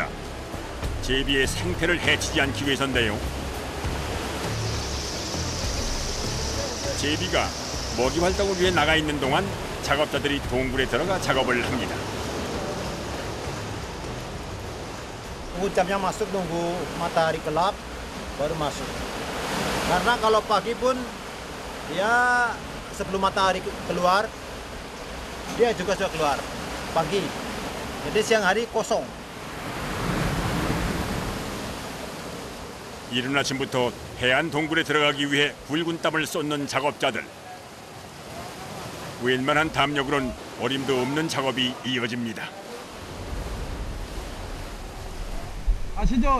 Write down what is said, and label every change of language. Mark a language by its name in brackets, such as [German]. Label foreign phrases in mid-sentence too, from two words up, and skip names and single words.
[Korean] 제비의 생태를 해치지 않기 위해서인데요. 제비가 먹이 활동을 위해 나가 있는 동안 작업자들이 동굴에 들어가 작업을 합니다. [Indonesian] Tunggu jamnya masuk, nunggu matahari gelap baru masuk. Karena kalau pagi pun ya sebelum matahari keluar dia juga sudah keluar pagi. Jadi siang hari kosong. [Korean] 이른 아침부터 해안 동굴에 들어가기 위해 굵은 땀을 쏟는 작업자들. 웬만한 담력으론 어림도 없는 작업이 이어집니다. 아시죠?